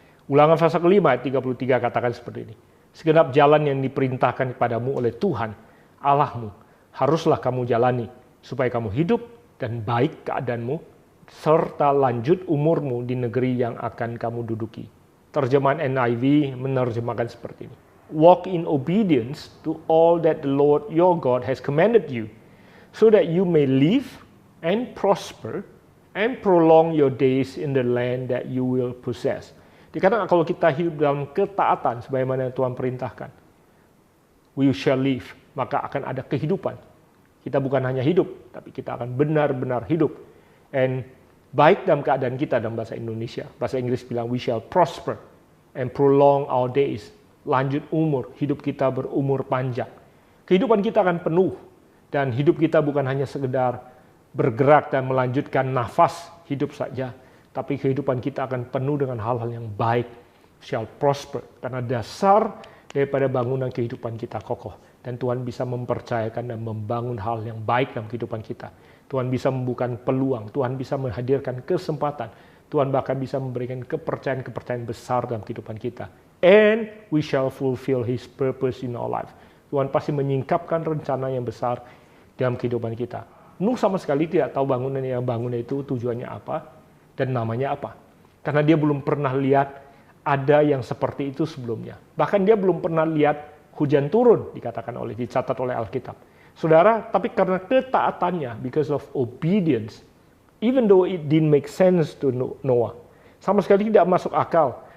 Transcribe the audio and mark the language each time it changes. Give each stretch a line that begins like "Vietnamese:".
Indonesian: Ulangan pasal kelima ayat 33 katakan seperti ini. Segenap jalan yang diperintahkan kepadamu oleh Tuhan, Allahmu, haruslah kamu jalani, supaya kamu hidup dan baik keadaanmu, serta lanjut umurmu di negeri yang akan kamu duduki. Terjemahan NIV menerjemahkan seperti ini.
English: Walk in obedience to all that the Lord your God has commanded you, so that you may live and prosper and prolong your days in the land that you will possess.
Indonesian: Dikatakan kalau kita hidup dalam ketaatan sebagaimana Tuhan perintahkan,
English: we shall live,
Indonesian: maka akan ada kehidupan. Kita bukan hanya hidup, tapi kita akan benar-benar hidup. And baik dalam keadaan kita dalam bahasa Indonesia. Bahasa Inggris bilang,
English: we shall prosper and prolong our days.
Indonesian: Lanjut umur, hidup kita berumur panjang. Kehidupan kita akan penuh. Dan hidup kita bukan hanya sekedar bergerak dan melanjutkan nafas hidup saja. Tapi kehidupan kita akan penuh dengan hal-hal yang baik.
English: Shall prosper.
Indonesian: Karena dasar daripada bangunan kehidupan kita kokoh. Dan Tuhan bisa mempercayakan dan membangun hal yang baik dalam kehidupan kita. Tuhan bisa membuka peluang, Tuhan bisa menghadirkan kesempatan, Tuhan bahkan bisa memberikan kepercayaan-kepercayaan besar dalam kehidupan kita.
English: And we shall fulfill His purpose in our life.
Indonesian: Tuhan pasti menyingkapkan rencana yang besar dalam kehidupan kita. Nuh sama sekali tidak tahu bangunan yang bangun itu tujuannya apa dan namanya apa. Karena dia belum pernah lihat ada yang seperti itu sebelumnya. Bahkan dia belum pernah lihat hujan turun, dicatat oleh Alkitab. Saudara, tapi karena ketaatannya,
English: because of obedience, even though it didn't make sense to Noah,
Indonesian: sama sekali tidak masuk akal.